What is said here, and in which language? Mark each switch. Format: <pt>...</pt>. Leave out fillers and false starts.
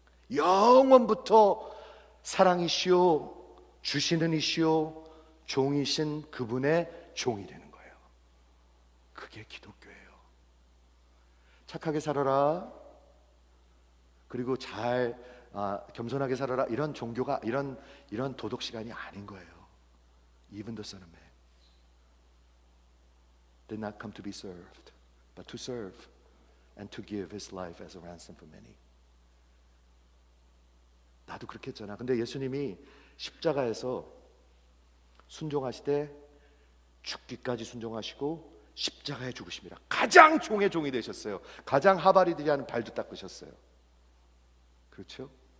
<ko>영원부터 사랑이시오, 주시는 이시오, 종이신 그분의 종이 되는 거예요. 그게 기독교예요. 착하게 살아라. 그리고 잘 겸손하게 살아라. 이런 종교가 이런 도덕 시간이 아닌 거예요.</ko> <en>Even the Son of Man did not come to be served, but to serve and to give his life as a ransom for many.</en> <ko>나도 그렇게 했잖아. 근데 예수님이 십자가에서 순종하시되 죽기까지 순종하시고 십자가에 죽으십니다. 가장 종의 종이 되셨어요. 가장 하바리들이 하는 발도 닦으셨어요. 그렇죠?</ko>